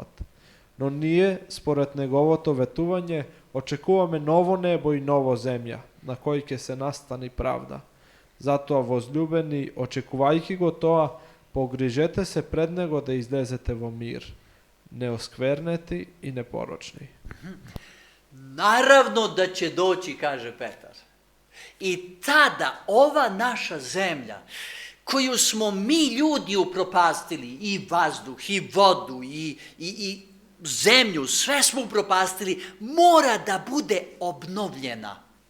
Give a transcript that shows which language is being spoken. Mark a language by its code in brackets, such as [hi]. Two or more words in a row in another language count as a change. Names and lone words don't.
[mk] Но ние, според неговото ветување, очекуваме ново небо и ново земја, на кој ќе се настани правда. Затоа, возлюбени, очекувајќи го тоа, погрижете се пред него да излезете во мир, неосквернети и непорочни. [sr] Naravno da će doći, kaže Petar. I tada ova naša zemlja, koju smo mi ljudi upropastili, i vazduh, i vodu, i zemlju, sve smo upropastili, mora da bude obnovljena.